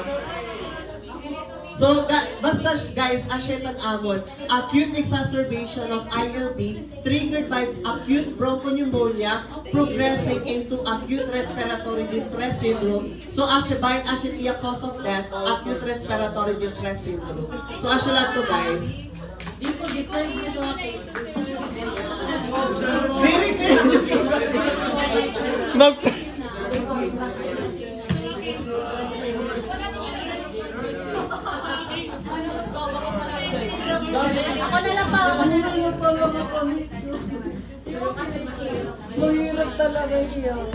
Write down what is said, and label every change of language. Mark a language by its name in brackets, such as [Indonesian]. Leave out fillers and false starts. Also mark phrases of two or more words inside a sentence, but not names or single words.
[English] So, basta guys, [Hiligaynon] asyetan amon, [English] acute exacerbation of ILD triggered by acute bronchopneumonia progressing into acute respiratory distress syndrome. So, [Hiligaynon] asya iya [English] cause of death, acute respiratory distress syndrome. [Hiligaynon] So, asya lang to guys. Very [Filipino] Ako na lang pa, ako na lang. mahirap talaga niya.